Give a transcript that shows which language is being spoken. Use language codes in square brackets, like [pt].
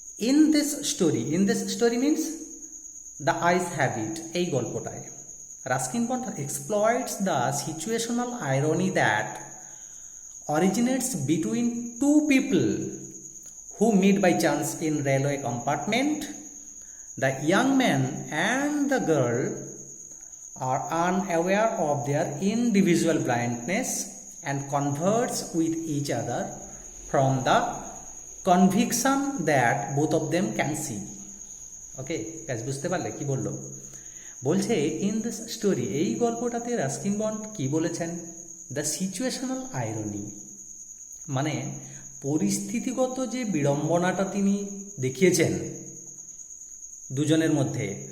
[en] in this story means the eyes have it, [bn] এই গল্পটায় [en] Ruskin Bond exploits the situational irony that originates between two people who meet by chance in railway compartment. The young man and the girl are unaware of their individual blindness and converse with each other from the conviction that both of them can see. [bn] Okay guys, বুঝতে পারলে কি বললো? বলছে [en] in this story, [bn] এই গল্পটাতে Ruskin bond কি বলেছেন? [en] the situational irony, [bn] মানে পরিস্থিতিগত যে বিড়ম্বনাটা তিনি দেখিয়েছেন দুজনের মধ্যে।